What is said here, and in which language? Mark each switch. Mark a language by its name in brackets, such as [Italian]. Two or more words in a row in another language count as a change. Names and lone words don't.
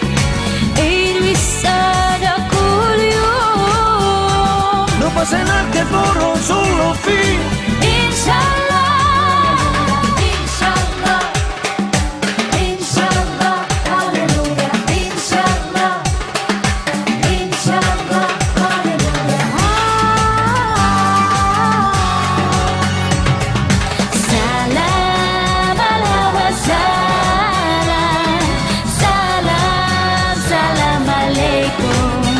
[Spanish] No pasa nada que por un solo fin. [Arabic] إن شاء الله، إن شاء الله، إن شاء الله, aleluya. إن شاء الله، إن شاء الله, aleluya. سلام على سلام، سلام، سلام عليكم.